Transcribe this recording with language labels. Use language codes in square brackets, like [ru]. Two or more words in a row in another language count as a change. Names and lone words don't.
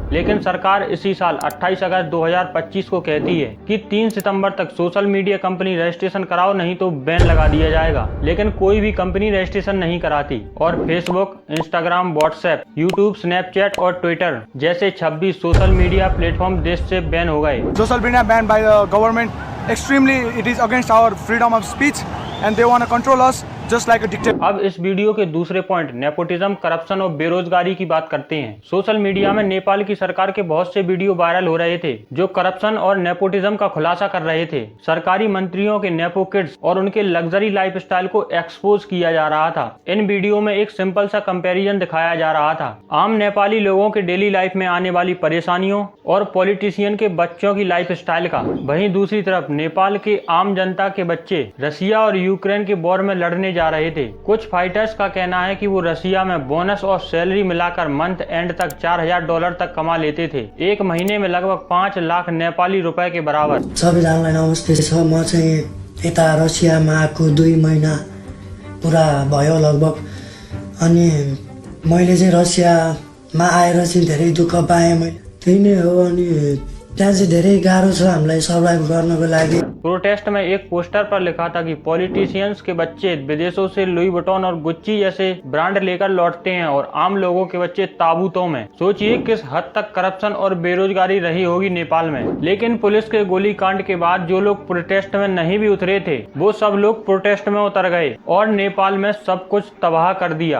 [hi] लेकिन सरकार इसी साल 28 अगस्त 2025 को कहती है कि 3 सितंबर तक [en] social media company registration [hi] कराओ, नहीं तो बैन लगा दिया जाएगा। लेकिन कोई भी कंपनी रजिस्ट्रेशन नहीं कराती और फेसबुक, इंस्टाग्राम, व्हाट्सएप, यूट्यूब, स्नैपचैट और ट्विटर जैसे 26 [en] social media platform [hi] देश से बैन हो गए। [en] Social media banned by the government. Extremely, it is against our freedom of speech, and they want to control us just like a dictator. [hi] अब इस वीडियो के दूसरे पॉइंट नेपोटिज्म, करप्शन और बेरोजगारी की बात करते हैं। [en] social media [hi] में नेपाल की सरकार के बहुत से वीडियो वायरल हो रहे थे, जो करप्शन और नेपोटिज्म का खुलासा कर रहे थे। सरकारी मंत्रियों के [en] nepo kids [hi] और उनके [en] luxury lifestyle [hi] को एक्सपोज किया जा रहा था। इन वीडियो में एक सिंपल सा कंपैरिजन दिखाया जा रहा था, आम नेपाली लोगों के [en] daily life [hi] में आने वाली परेशानियों और पॉलिटिशियन के बच्चों की लाइफस्टाइल का। वहीं दूसरी तरफ नेपाल के आम जनता के बच्चे रसिया और यूक्रेन के वॉर में लड़ने जा रहे थे। कुछ फाइटर्स का कहना है कि वो रसिया में बोनस और सैलरी मिलाकर [en] month end [hi] तक $4000 तक कमा लेते थे, एक महीने में लगभग 5 लाख नेपाली रुपए के बराबर। [ne] सबैजनालाई नमस्ते छ। म चाहिँ यता रसियामा आएको 2 महिना पुरा भयो लगभग। अनि मैले चाहिँ रसियामा आएर चाहिँ धेरै दुःख पाएँ। मैले त्यही नै हो। अनि त्यहाँ चाहिँ धेरै गाह्रो छ हामीलाई सर्भाइभ गर्नको लागि। [hi] प्रोटेस्ट में एक पोस्टर पर लिखा था कि पॉलिटिशियंस के बच्चे विदेशों से लुई वुइटन और गुच्ची जैसे ब्रांड लेकर लौटते हैं और आम लोगों के बच्चे ताबूतों में। सोचिए किस हद तक करप्शन और बेरोजगारी रही होगी नेपाल में। लेकिन पुलिस के गोलीकांड के बाद जो लोग प्रोटेस्ट में नहीं भी उतरे थे, वो सब लोग प्रोटेस्ट में उतर गए और नेपाल में सब कुछ तबाह कर दिया।